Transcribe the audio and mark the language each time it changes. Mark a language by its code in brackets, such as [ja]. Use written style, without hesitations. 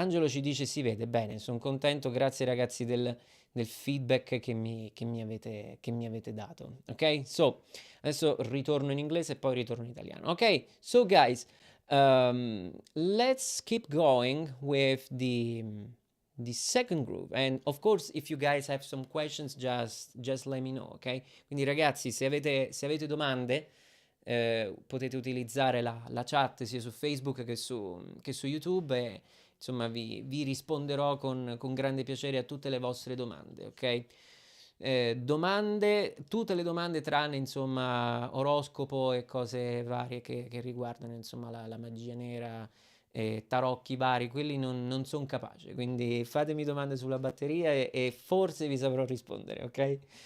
[it] Angelo ci dice si vede bene, sono contento, grazie ragazzi del feedback che mi avete dato. Ok? So, adesso ritorno in inglese e poi ritorno in italiano. Ok? [en] So guys, let's keep going with the second group, and of course if you guys have some questions just let me know, ok? [it] Quindi ragazzi, se avete domande potete utilizzare la chat sia su Facebook che su YouTube e insomma vi risponderò con grande piacere a tutte le vostre domande, ok? Tutte le domande tranne insomma oroscopo e cose varie che riguardano insomma la magia nera, tarocchi vari, quelli non sono capace, quindi fatemi domande sulla batteria e forse vi saprò rispondere, ok?